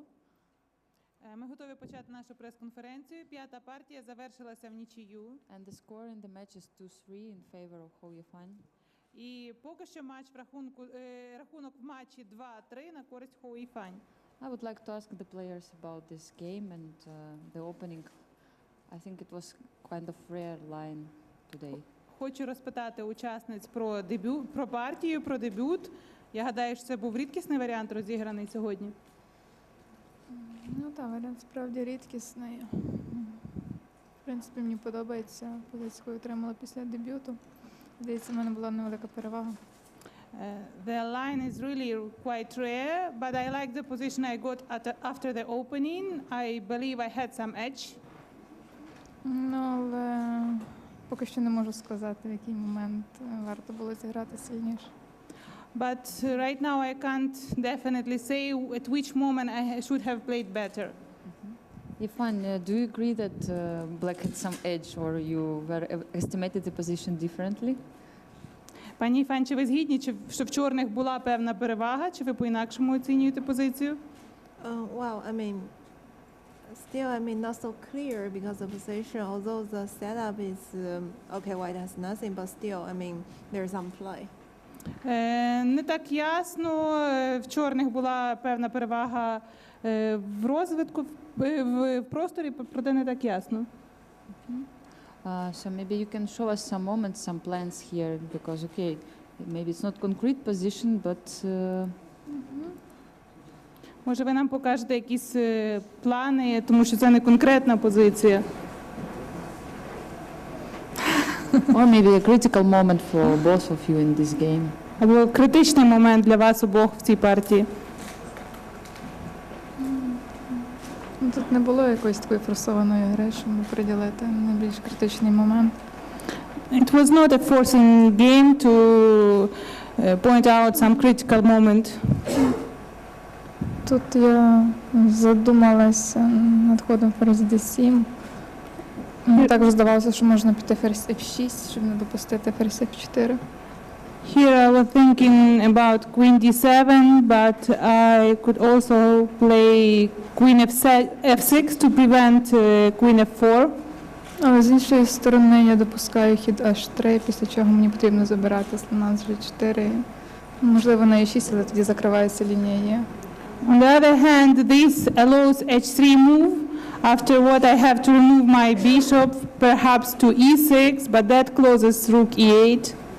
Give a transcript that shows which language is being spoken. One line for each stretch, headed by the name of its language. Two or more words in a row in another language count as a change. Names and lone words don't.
Ukrainian: Ми готові почати нашу прес-конференцію. П'ята партія завершилася в нічию.
English: And the score in the match is 2-3 in favor of Hou Yifan.
Ukrainian: І поки що рахунок в матчі 2-3 на користь Hou Yifan.
English: I would like to ask the players about this game and the opening. I think it was kind of rare line today.
Ukrainian: Хочу розпитати учасниць про партію, про дебют. Я гадаю, що це був рідкісний варіант розіграний сьогодні. Ну так, варіант справді рідкісний. В принципі, мені подобається позицію, яку отримала після дебюту. Здається, в мене була невелика перевага.
English: The line is really quite rare, but I like the position I got after the opening. I believe I had some edge.
Ukrainian: Ну, але поки що не можу сказати, в який момент варто було зіграти сильніше.
English: But right now I can't definitely say at which moment I should have played better. Yifan, do you agree that black had some edge or you were estimated the position differently?
Ukrainian: Пані Іфан, чи ви згідні, що в чорних була певна перевага, чи ви по-інакшому оцінюєте позицію?
English: Well, I mean, still, I mean, not so clear because the position, although the setup is, okay, white has nothing, but still, I mean, there's some play.
Ukrainian: Не так ясно. В чорних була певна перевага в розвитку, в просторі, проте не так ясно.
English: So maybe you can show us some moments, some plans here, because, okay, maybe it's not concrete position, but
Ukrainian: Може, ви нам покажете якісь плани, тому що це не конкретна позиція.
English: Or maybe a critical moment for both of you in this game.
Ukrainian: Або критичний момент для вас обох в цій партії. Тут не було якоїсь такої форсованої гри, щоб приділити найбільш критичний момент.
English: It was not a forcing game to point out some critical moment.
Ukrainian: Тут я задумалася над ходом ферзь d7. Мені також здавалося, що можна піти ферзь f6, щоб не допустити ферзь f4.
English: Here I was thinking about queen d7, but I could also play queen f6 to prevent queen f4.
Ukrainian: Але з іншої сторони я допускаю хід h3, після чого мені потрібно забирати слона з g4. Можливо, на e6, але тоді закривається лінія e.
English: On the other hand, this allows h3 move. Afterward, I have to remove my bishop, perhaps to e6, but that closes rook e8.